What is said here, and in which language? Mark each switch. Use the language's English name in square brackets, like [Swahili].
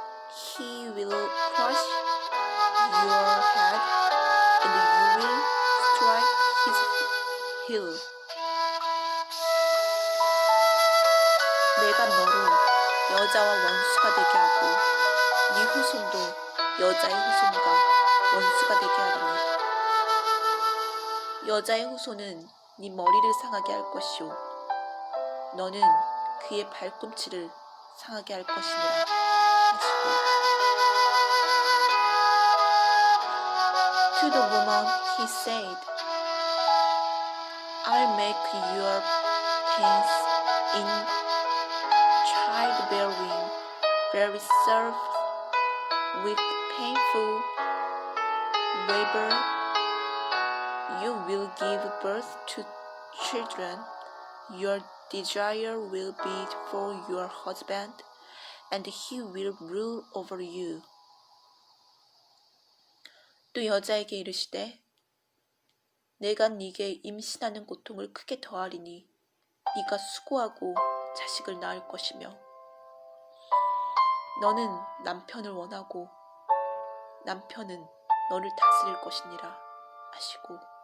[English] He will crush your head, and you will strike his heel. [Korean] 내가 너로 여자와 원수가 되게 하고 네 후손도 여자의 후손과 원수가 되게 하리니, 여자의 후손은 네 머리를 상하게 할 것이요 너는 그의 발꿈치를 상하게 할 것이니라 하시고, [English] To the woman he said, "I'll make your pains in childbearing very severe with painful labor. You will give birth to children. Your desire will be for your husband, and he will rule over you." [Korean] 또 여자에게 이르시되, 내가 네게 임신하는 고통을 크게 더하리니 네가 수고하고 자식을 낳을 것이며, 너는 남편을 원하고 남편은 너를 다스릴 것이니라 하시고,